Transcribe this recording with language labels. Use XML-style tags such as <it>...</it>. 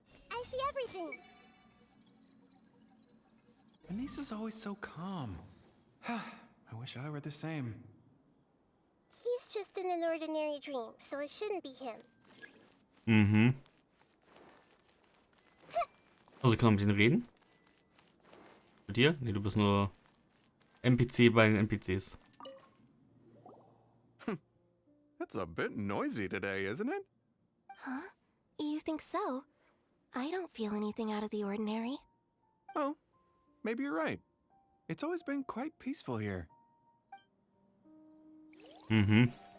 <en>I see everything. Anissa's always so calm. I wish I were the same. He's just in an ordinary dream, so it shouldn't be him. Mhm.</en> <de>Also, ich kann mit denen reden? Mit dir? Nee, du bist nur NPC bei den NPCs.</de> <en>It's a bit noisy today, isn't it? Huh? You think so? I don't feel anything out of the ordinary. Oh, maybe you're right. It's always been quite peaceful here. Mhm.</en>